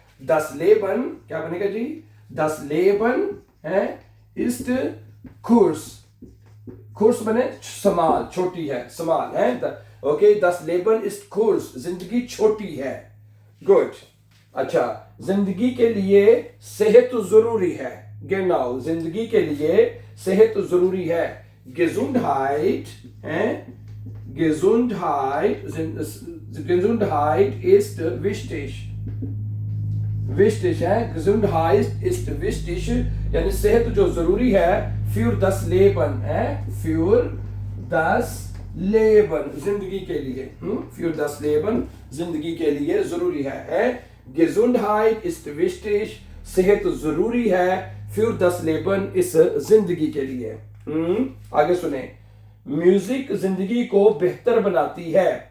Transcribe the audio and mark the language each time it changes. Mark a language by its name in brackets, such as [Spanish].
[German] दस लेबन [Hindi] क्या बनेगा जी, दस लेबन है [German] इस्ट कुर्स, [Hindi] कुर्स बने समाल, छोटी है, समाल है। ओके, [German] दस लेबन इस्ट कुर्स, [Hindi] जिंदगी छोटी है। गुड। अच्छा, जिंदगी के लिए सेहत जरूरी है। [German] genau, [Hindi] जिंदगी के लिए सेहत जरूरी है। [German] Gesundheit है, Gesundheit, Gesundheit ist wichtig, wichtig है, Gesundheit ist wichtig, [Hindi] यानी सेहत जो जरूरी है। [German] für das Leben [Hindi] है, für das Leben, जिंदगी के लिए, für das Leben, जिंदगी के लिए जरूरी है। [German] Gesundheit ist wichtig, [Hindi] सेहत जरूरी है। [German] für das Leben, [Hindi] इस जिंदगी के लिए। आगे सुने, म्यूजिक जिंदगी को बेहतर बनाती है।